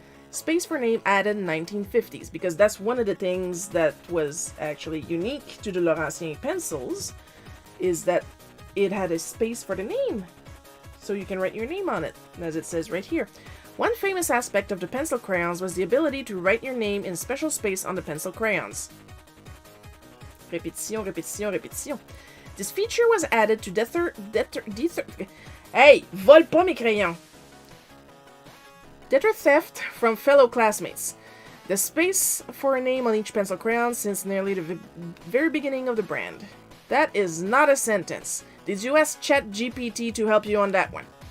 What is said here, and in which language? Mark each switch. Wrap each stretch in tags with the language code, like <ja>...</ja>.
<en>Space for name added in 1950s, because that's one of the things that was actually unique to the Laurentien pencils, is that it had a space for the name. So you can write your name on it, as it says right here. One famous aspect of the pencil crayons was the ability to write your name in special space on the pencil crayons.</en> <fr>Répétition, répétition, répétition.</fr> <en>This feature was added to Hey,</en> <fr>vole pas mes crayons!</fr> <en>Deter theft from fellow classmates. The space for a name on each pencil crayon since nearly the very beginning of the brand. That is not a sentence. Did you ask ChatGPT to help you on that one?</en>